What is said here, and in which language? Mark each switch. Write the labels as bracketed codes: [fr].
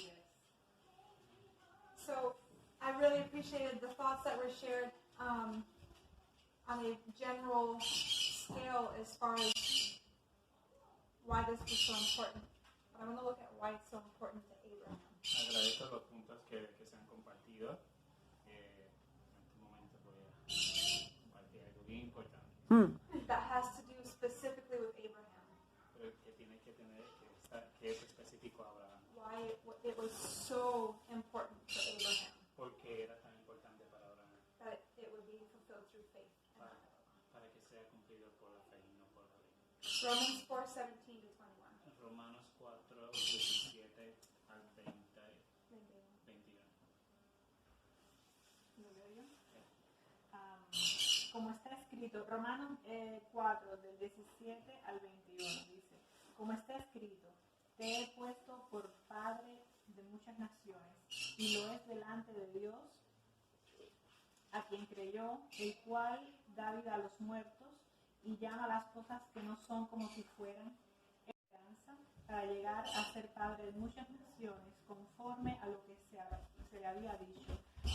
[en] Yes. So I really appreciated the thoughts that were shared on a general scale as far as why this was so important. But I want to look at why it's so important to Abraham. [es] Agradezco los puntos que se han compartido. En este momento voy a compartir algo bien importante, [en] That has to do specifically with Abraham. [es] pero que tiene que tener que es específico a Abraham. [en] Why it was so important for Abraham [es] Porque era tan importante para Abraham, [en] that it would be fulfilled through faith. [es] para que sea cumplido por la fe y no por la ley. [en] Romans 4:17 to 21. [es] Romanos 4:17 al 21. ¿Lo veo yo? Como está escrito, Romanos 4, del 17 al 21, dice, como está escrito, te he puesto por padre de muchas naciones, y lo es delante de Dios, a quien creyó, el cual da vida a los muertos, y llama las cosas que no son como si fueran, esperanza, para llegar a ser padre de muchas naciones, conforme a lo que se le había dicho.